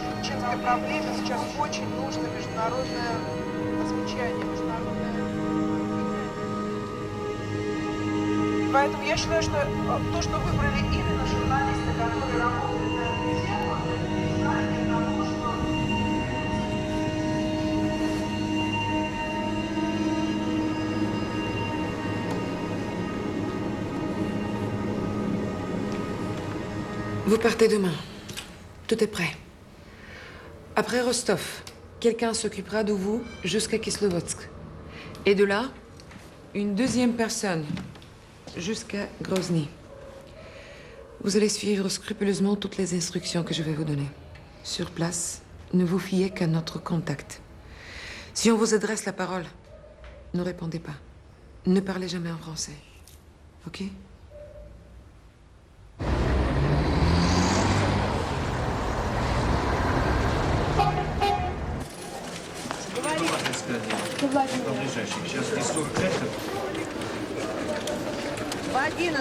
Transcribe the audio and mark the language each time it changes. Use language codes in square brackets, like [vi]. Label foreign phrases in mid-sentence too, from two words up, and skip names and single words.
[ru] Чеченской проблеме сейчас очень нужно международное замечание, международное влияние. Поэтому я считаю, что то, что выбрали именно журналисты, которые работают на эту тему, это признание того, что [fr] Vous partez demain. Tout est prêt. Après Rostov, quelqu'un s'occupera de vous jusqu'à Kislovodsk. Et de là, une deuxième personne jusqu'à Grozny. Vous allez suivre scrupuleusement toutes les instructions que je vais vous donner. Sur place, ne vous fiez qu'à notre contact. Si on vous adresse la parole, ne répondez pas. Ne parlez jamais en français. OK? [ru] Сейчас здесь 45. по 11.